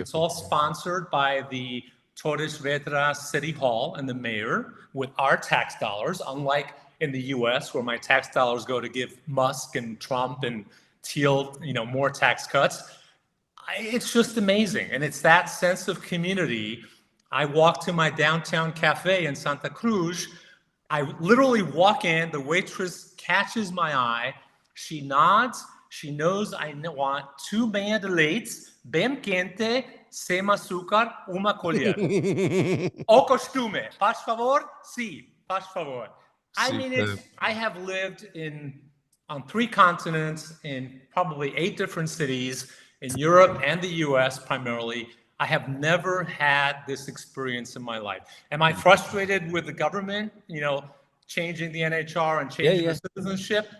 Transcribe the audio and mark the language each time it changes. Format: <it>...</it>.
<en>It's all sponsored by the Torres Vedras City Hall and the mayor with our tax dollars, unlike in the US, where my tax dollars go to give Musk and Trump and Thiel, more tax cuts. It's just amazing. And it's that sense of community. I walk to my downtown cafe in Santa Cruz. I literally walk in, the waitress catches my eye. She nods. She knows I want 2</en> <pt>meia de leite, bem quente, sem açúcar, uma colher. O costume. Faz favor? Sí, faz favor.</pt> <en>I mean, I have lived on 3 continents, in probably 8 different cities, in Europe and the US primarily. I have never had this experience in my life. Am I frustrated with the government, changing the NHR and changing the citizenship?</en>